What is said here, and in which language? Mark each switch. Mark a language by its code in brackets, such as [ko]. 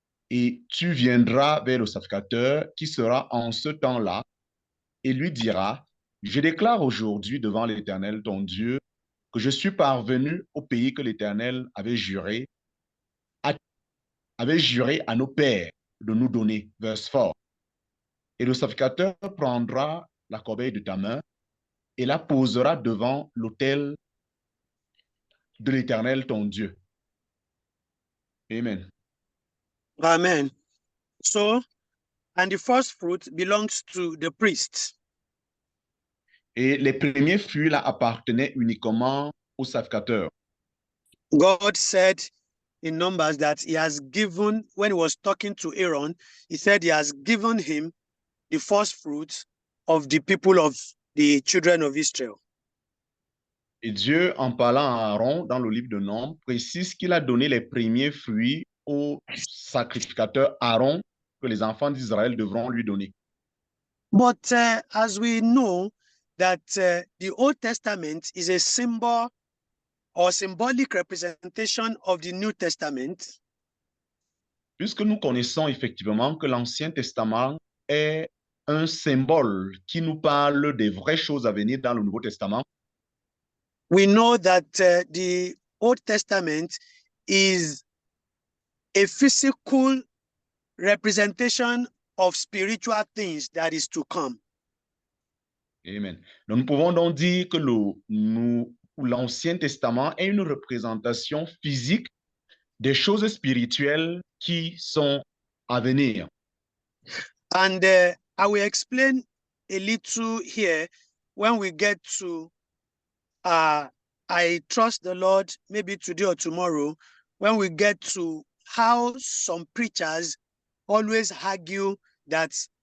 [fr] Et tu viendras vers le sacrificateur qui sera en ce temps-là et lui diras, je déclare aujourd'hui devant l'Éternel, ton Dieu, que je suis parvenu au pays que l'Éternel avait juré à nos pères de nous donner. [en] Verse 4. [fr] Et le sacrificateur prendra la corbeille de ta main et la posera devant l'autel de l'Éternel ton Dieu. Amen. Amen. [en] So, and the first fruit belongs to the priest. [fr] Et les premiers fruits là appartenaient uniquement au sacrificateur. [en] God said in Numbers that he has given, when he was talking to Aaron, he said he has given him the first fruits of the people of the children of Israel. [fr] Et Dieu, en parlant à Aaron dans le livre de Nombres, précise qu'il a donné les premiers fruits au sacrificateur Aaron que les enfants d'Israël devront lui donner. [en] But as we know that the Old Testament is a symbol or symbolic representation of the New Testament, [fr] Puisque nous connaissons effectivement que l'Ancien Testament est un symbole qui nous parle des vraies choses à venir dans le Nouveau Testament, [en] we know that the Old Testament is a physical representation of spiritual things that is to come. Amen. [fr] Donc, nous pouvons donc dire que l'Ancien Testament est une représentation physique des choses spirituelles qui sont à venir. [en] And I will explain a little here when we get to, I trust the Lord, maybe today or tomorrow, when we get to how some preachers always argue that